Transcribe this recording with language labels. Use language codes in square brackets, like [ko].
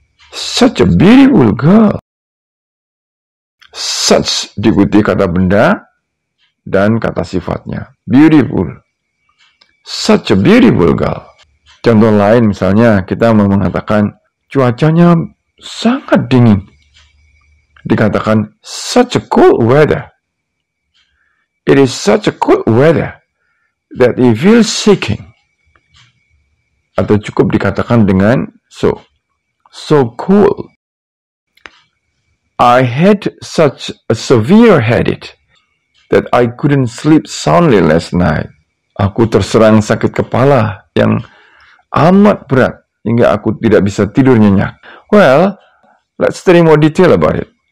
[en] Such a beautiful girl. Such [id] diikuti kata benda dan kata sifatnya. [en] Beautiful. Such a beautiful girl. [id] Contoh lain misalnya kita mau mengatakan cuacanya sangat dingin. Dikatakan [en] such a cool weather. It is such a cool weather that it feels shaking. [id] Atau cukup dikatakan dengan [en] so cool. I had such a severe headache that I couldn't sleep soundly last night. [id] Aku terserang sakit kepala yang amat berat hingga aku tidak bisa tidur nyenyak. [en] Well, let's study more detail about it.